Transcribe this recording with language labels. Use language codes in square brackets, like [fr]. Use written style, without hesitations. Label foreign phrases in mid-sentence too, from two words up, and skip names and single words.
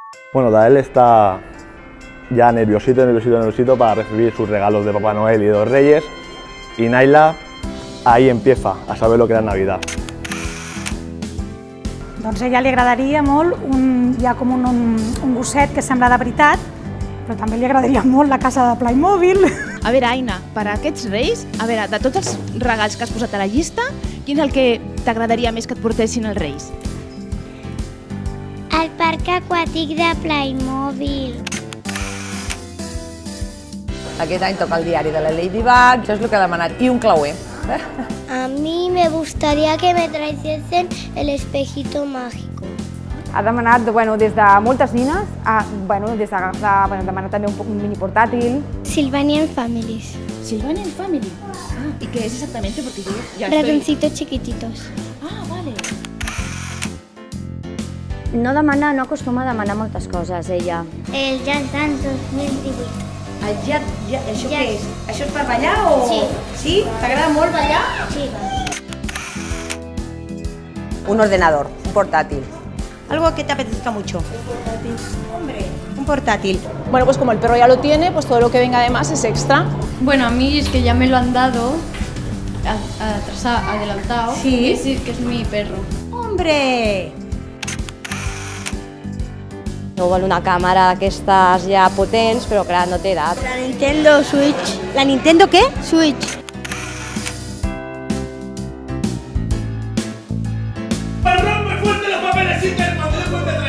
[es] Bueno, Dael está ya nerviosito para recibir sus regalos de Papá Noel y de los Reyes, y Naila ahí empieza a saber lo que era Navidad. [ca] Doncs a ella li agradaria molt, hi ha com un gosset que sembla de veritat, però també li agradaria molt la casa de Playmobil. A veure, Aina, per a aquests Reis, a veure, de tots els regals que has posat a la llista, quin és el que t'agradaria més que et portessin els Reis? El parc aquàtic de Playmobil. Aquest any toca el diari de la Ladybug, això és el que ha demanat, i un clauer. [es] A mí me gustaría que me trajesen el espejito mágico. [ca] Ha demanat des de moltes nines, ha demanat també un mini portàtil. Sylvanian Families. Sylvanian Family. [es] Ah, ¿y qué es exactamente? Porque yo ya Ratoncitos chiquititos. Ah, vale. [ca] No acostuma a demanar moltes coses, ella. El Jazz Dance 2018. Això què és? Això és per ballar o...? Sí. Sí? T'agrada molt ballar? Sí. [es] Un ordenador, un portátil. Algo que te apetezca mucho. Un portátil. Hombre, un portátil. Bueno, pues como el perro ya lo tiene, pues todo lo que venga de más es extra. Bueno, a mí es que ya me lo han dado, adelantado, Sí. que es mi perro. Hombre! [ca] No vol una càmera d'aquestes ja potents, però clar, no té edat. [es] La Nintendo Switch. ¿La Nintendo qué? Switch. ¡Rompe fuerte los papeles, Iker, cuando yo cuente 3!